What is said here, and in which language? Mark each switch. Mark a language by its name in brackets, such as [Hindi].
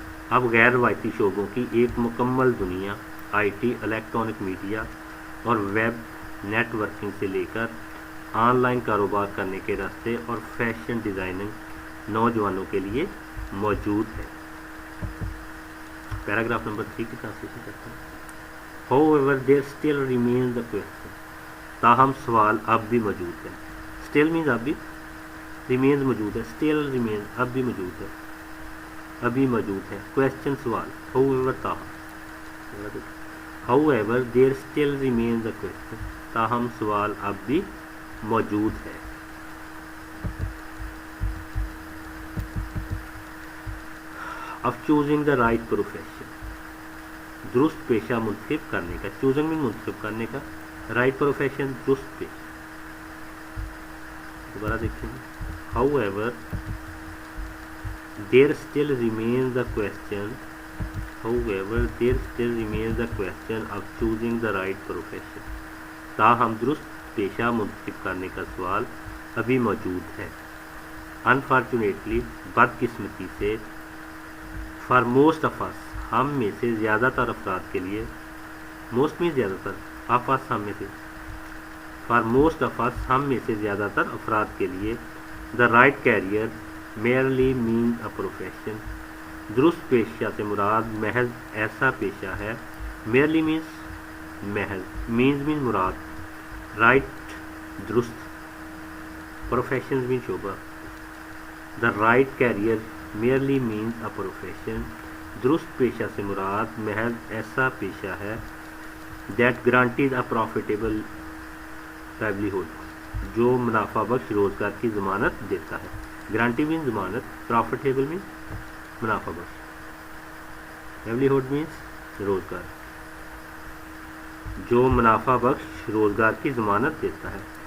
[Urdu] اب غیر روایتی شعبوں کی ایک مکمل دنیا. آئی ٹی الیکٹرانک میڈیا اور ویب نیٹ ورکنگ سے لے کر آن لائن کاروبار کرنے کے راستے اور فیشن ڈیزائننگ نوجوانوں کے لیے موجود ہے. پیراگراف نمبر 3 کی ٹرانسلیشن کرتے ہیں. [English] However, there still remains the question. [Urdu] تاہم سوال اب بھی موجود ہے. [English] Still means [Urdu] اب بھی. [English] Remains [Urdu] موجود ہے. [English] Still remains [Urdu] اب بھی موجود ہے. ابھی موجود ہے. [English] Question [Urdu] سوال. [English] However [Urdu] تاہم. [English] However, there still remains the question. [Urdu] تاہم سوال اب بھی موجود ہے. [English] of choosing the right profession. [Urdu] درست پیشہ منتخب کرنے کا. چوزنگ میں منتخب کرنے کا. رائٹ پروفیشن درست پیشہ. دوبارہ دیکھیں. [English] However, there still remains the question. However, there still remains the question of choosing the right profession. [Urdu] تاہم درست پیشہ منتخب کرنے کا سوال ابھی موجود ہے. [English] Unfortunately, [Urdu] بدقسمتی سے. [English] For most of us, [Urdu] ہم میں سے زیادہ تر افراد کے لیے. most میں زیادہ تر. [English] of us [Urdu] ہم میں سے. [English] For most of us, [Urdu] ہم میں سے زیادہ تر افراد کے لیے [English] the right career merely means a profession. [Urdu] درست پیشہ سے مراد محض ایسا پیشہ ہے. [English] merely means [Urdu] محض. [English] means [Urdu] مراد. [English] right [Urdu] درست. [English] professions means [Urdu] شعبہ. [English] the right career merely means a profession. [Urdu] درست پیشہ سے مراد محض ایسا پیشہ ہے [English] that guarantees a profitable livelihood. [Urdu] جو منافع بخش روزگار کی ضمانت دیتا ہے. گارنٹی مین ضمانت, پروفیٹیبل مین منافع بخش, لیولیہڈ مینس روزگار, جو منافع بخش روزگار کی ضمانت دیتا ہے.